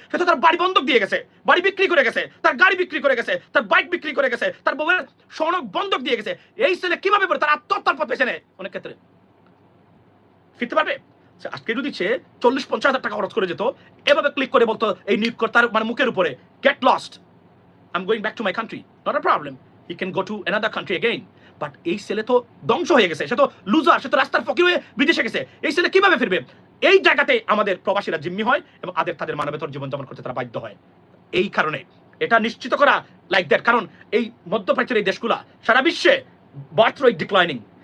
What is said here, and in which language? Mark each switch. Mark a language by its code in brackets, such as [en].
[bn] সে তো তার বাড়ি বন্ধক দিয়ে গেছে, বাড়ি বিক্রি করে গেছে, তার গাড়ি বিক্রি করে গেছে, তার বাইক বিক্রি করে গেছে, তার বউয়ের স্বর্ণ বন্ধক দিয়ে গেছে। এই ছেলে কিভাবে তার আত্মহত্যার পথ বেছে নেয়? অনেক ক্ষেত্রে ফিরতে পারবে? আজকে যদি সে 40-50 হাজার টাকা খরচ করে যেত, এভাবে ক্লিক করে বলতো এই নিয়োগকর্তার মানে মুখের উপরে, [en] Get lost, I'm going back to my country. Not a problem. He can go to another country again. [bn] But এই ছেলে তো ধ্বংস হয়ে গেছে, সে তো লুজার, সে তো রাস্তার ফকির হয়ে বিদেশে গেছে। এই ছেলে কিভাবে ফিরবে? এই জায়গাতে আমাদের প্রবাসীরা জিম্মি হয় এবং তাদের মানবেতর জীবনযাপন করতে তারা বাধ্য হয়। এই কারণে এটা নিশ্চিত করা [en] like that, [bn] কারণ এই মধ্যপ্রাচ্যের এই দেশগুলা সারা বিশ্বে [en] Birth rate declining.